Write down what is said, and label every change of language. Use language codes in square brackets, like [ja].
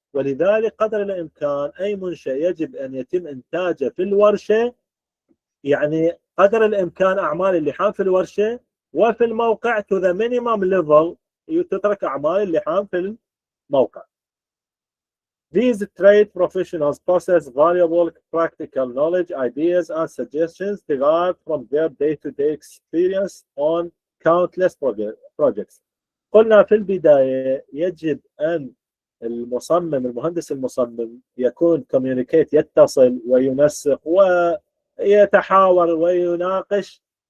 [ar] ولذلك قدر الامكان اي منشأ يجب ان يتم انتاجه في الورشه، يعني قدر الامكان اعمال اللحام في الورشه، وفي الموقع [en] to the minimum level [ar] تترك اعمال اللحام في الموقع. [en] These trade professionals possess valuable practical knowledge, ideas, and suggestions derived from their day-to-day experience on countless projects. [ar] قلنا في البداية يجب أن المهندس المصمم يكون communicate، يتصل وينسق ويتحاور ويناقش